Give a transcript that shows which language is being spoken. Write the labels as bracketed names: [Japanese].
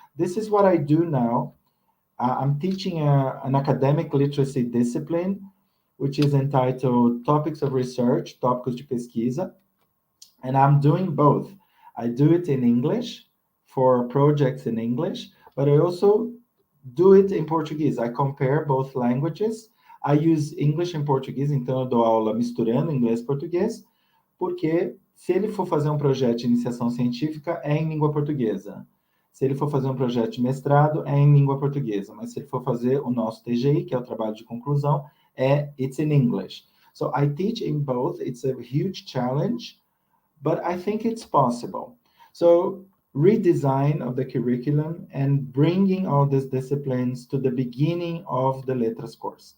[English] This is what I do now. I'm teaching an academic literacy discipline, which is entitled Topics of Research, [Portuguese] Tópicos de Pesquisa, [English] and I'm doing both. I do it in English for projects in English, but I also do it in Portuguese. I compare both languages. I use English and Portuguese, [Portuguese] então eu dou aula misturando inglês e português, porque se ele for fazer um projeto de iniciação científica, é em língua portuguesa. Se ele for fazer um projeto de mestrado, é em língua portuguesa. Mas se ele for fazer o nosso TGI, que é o trabalho de conclusão, [English] it's in English. So I teach in both. It's a huge challenge, but I think it's possible. So redesign of the curriculum and bringing all these disciplines to the beginning of the Letras course.